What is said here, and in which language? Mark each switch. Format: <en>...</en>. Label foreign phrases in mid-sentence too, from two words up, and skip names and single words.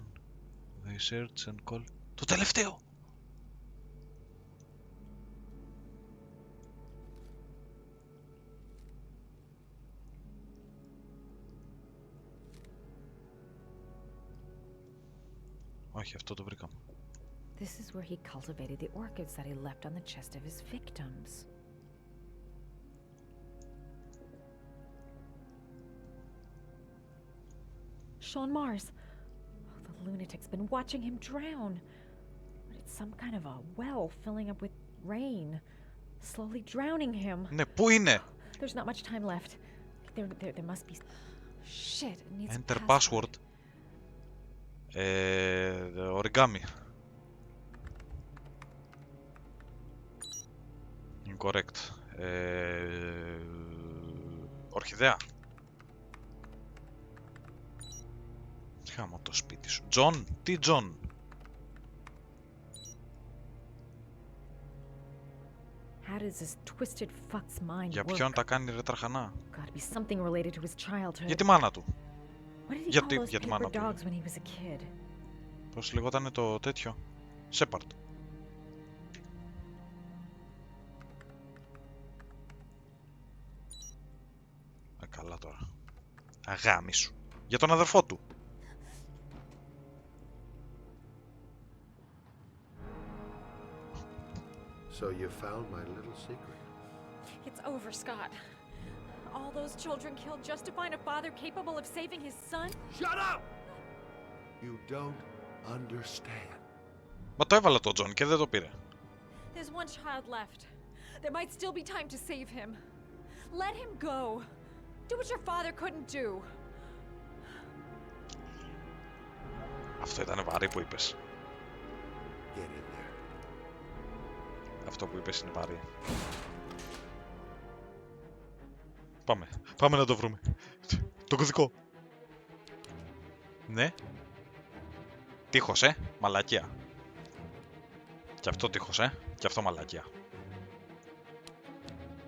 <en>They search and call.</en> <el>Το τελευταίο! Όχι, αυτό το βρήκαμε.</el> <en>This is where he cultivated the orchids that he left on the chest of his victims. Sean Mars. Oh, the lunatic's been watching him drown. But it's some kind of a well filling up with rain, slowly drowning him.</en> <el>Ναι, πού είναι?</el> <en>There's not much time left. There must be. Shit, it needs a Enter password. Origami. Incorrect.</en> <el>Ορχιδέα. Χάμω το σπίτι σου. Τζον, τι Τζον?</el> <en>How does this twisted fuck's mind</en> <el>Για</el> <en>work?</en> <el>ποιον τα κάνει ρε τραχανά?</el> <en>Gotta be something related to his childhood.</en> <el>Για τη μάνα του.</el> <en>What did he</en> <el>Γιατί-</el> <en>call those</en> <el>για τη</el> <en>paper</en> <el>μάνα του.</el> <en>dogs when he was a kid?</en> <el>Πώς λεγότανε το τέτοιο? Σέπαρτ. Καλά τώρα. Αγάμι σου. Για τον αδερφό του.</el> <en>So you found my little secret. It's over, Scott. All those children killed just to find a father capable of saving his son? Shut up! You don't understand.</en> <el>Μα το έβαλα το Τζον και δεν το πήρε.</el> <en>There's one child left. There might still be time to save him. Let him go. Do what your father couldn't do.</en> <el>Αυτό ήταν βαρύ που είπες.</el> <en>Get in there.</en> <el>Αυτό που είπες είναι βαρύ. Πάμε. Πάμε να το βρούμε. Το κωδικό. Ναι. Τείχος, μαλακία. Και αυτό τείχος, και αυτό μαλακία.</el>